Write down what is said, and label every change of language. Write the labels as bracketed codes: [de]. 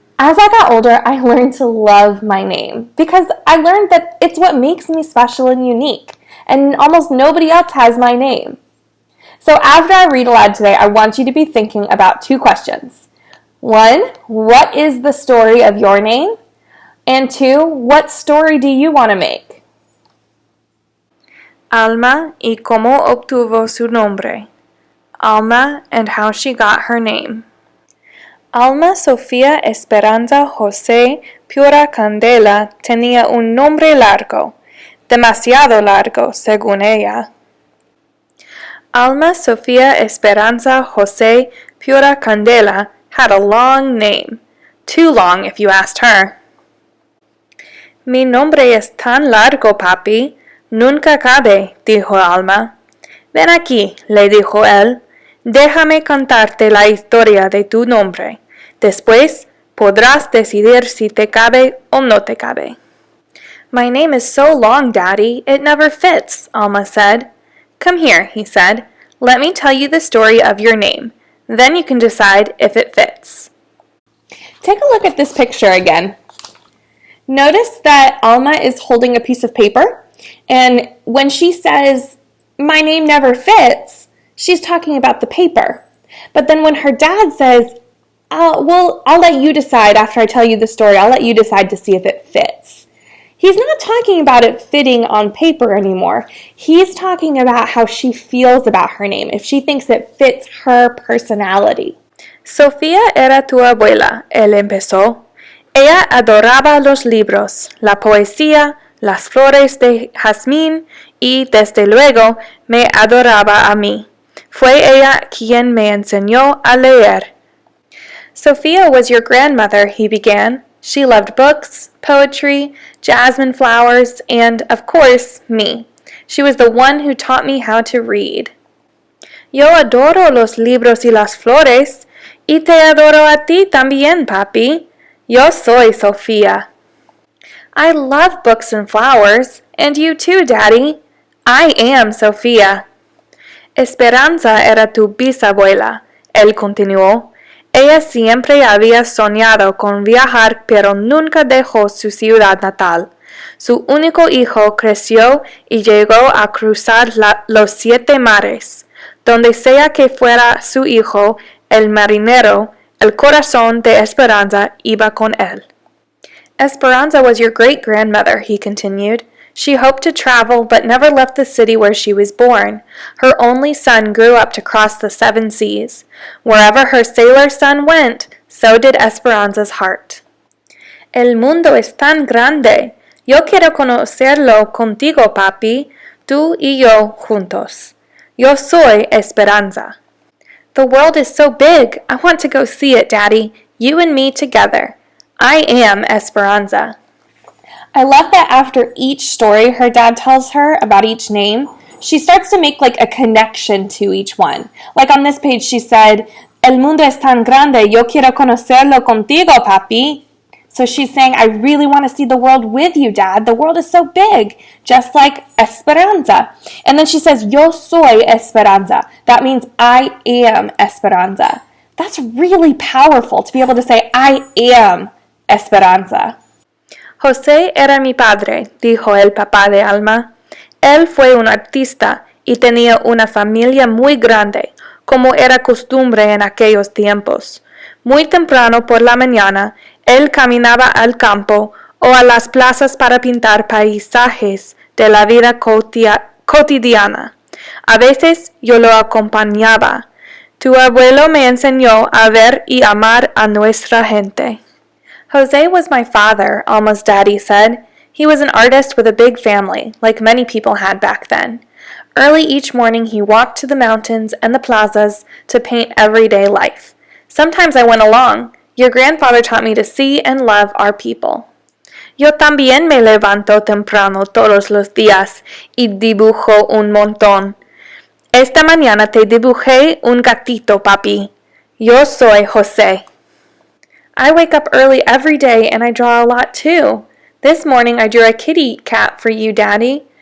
[en] As I got older, I learned to love my name because I learned that it's what makes me special and unique, and almost nobody else has my name. So after I read aloud today, I want you to be thinking about two questions. One, what is the story of your name? And two, what story do you want to make? [es] Alma y cómo obtuvo su nombre. [en] Alma and how she got her name. [es] Alma Sofía Esperanza José Pura Candela tenía un nombre largo, demasiado largo según ella. [en] Alma Sofía Esperanza José Pura Candela had a long name, too long if you asked her. [es] Mi nombre es tan largo, papi, nunca cabe, dijo Alma. Ven aquí, le dijo él. Déjame contarte la historia de tu nombre. Después podrás decidir si te cabe o no te cabe. [en] My name is so long, Daddy, it never fits, Alma said. Come here, he said. Let me tell you the story of your name. Then you can decide if it fits. Take a look at this picture again. Notice that Alma is holding a piece of paper, and when she says, my name never fits, she's talking about the paper. But then when her dad says, I'll let you decide after I tell you the story. I'll let you decide to see if it fits. He's not talking about it fitting on paper anymore. He's talking about how she feels about her name, if she thinks it fits her personality. [es] Sofía era tu abuela, él empezó. Ella adoraba los libros, la poesía, las flores de jazmín y, desde luego, me adoraba a mí. Fue ella quien me enseñó a leer. [en] Sophia was your grandmother, he began. She loved books, poetry, jasmine flowers, and, of course, me. She was the one who taught me how to read. [es] Yo adoro los libros y las flores, y te adoro a ti también, papi. Yo soy Sofía. [en] I love books and flowers, and you too, Daddy. I am Sofía. [es] Esperanza era tu bisabuela, él continuó. Ella siempre había soñado con viajar, pero nunca dejó su ciudad natal. Su único hijo creció y llegó a cruzar los 7 mares. Donde sea que fuera su hijo, el marinero, el corazón de Esperanza iba con él. [en] Esperanza was your great-grandmother, he continued. She hoped to travel, but never left the city where she was born. Her only son grew up to cross the 7 seas. Wherever her sailor son went, so did Esperanza's heart. [es] El mundo es tan grande. Yo quiero conocerlo contigo, papi. Tú y yo juntos. Yo soy Esperanza. [en] The world is so big. I want to go see it, Daddy. You and me together. I am Esperanza. I love that after each story her dad tells her about each name, she starts to make like a connection to each one. Like on this page she said, [es] El mundo es tan grande, yo quiero conocerlo contigo, papi. [en] So she's saying, I really want to see the world with you, Dad. The world is so big, just like Esperanza. And then she says, [es] Yo soy Esperanza. [en] That means I am Esperanza. That's really powerful to be able to say, I am Esperanza. [es] José era mi padre, dijo el papá de Alma. Él fue un artista y tenía una familia muy grande, como era costumbre en aquellos tiempos. Muy temprano por la mañana, él caminaba al campo o a las plazas para pintar paisajes de la vida cotidiana. A veces yo lo acompañaba. Tu abuelo me enseñó a ver y amar a nuestra gente. [en] Jose was my father, Alma's daddy said. He was an artist with a big family, like many people had back then. Early each morning he walked to the mountains and the plazas to paint everyday life. Sometimes I went along. Your grandfather taught me to see and love our people. [es] Yo también me levanto temprano todos los días y dibujo un montón. Esta mañana te dibujé un gatito, papi. Yo soy José. [en] I wake up early every day and I draw a lot too. This morning I drew a kitty cat for you, Daddy.